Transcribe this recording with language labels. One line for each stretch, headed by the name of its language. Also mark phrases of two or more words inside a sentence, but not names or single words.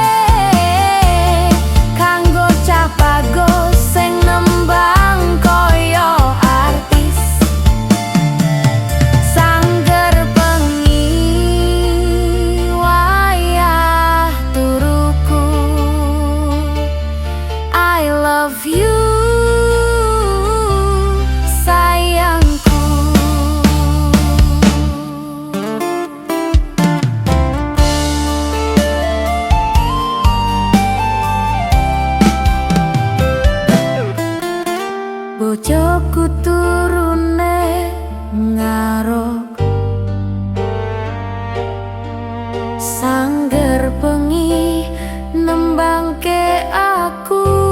Javanese: Kanggo cah bagus sing nembang koyo artis. Sangger bengi wayah turuku,
English: I love you sayangku.
Javanese: Bojoku turune ngarok, sangger bengi nembangke aku.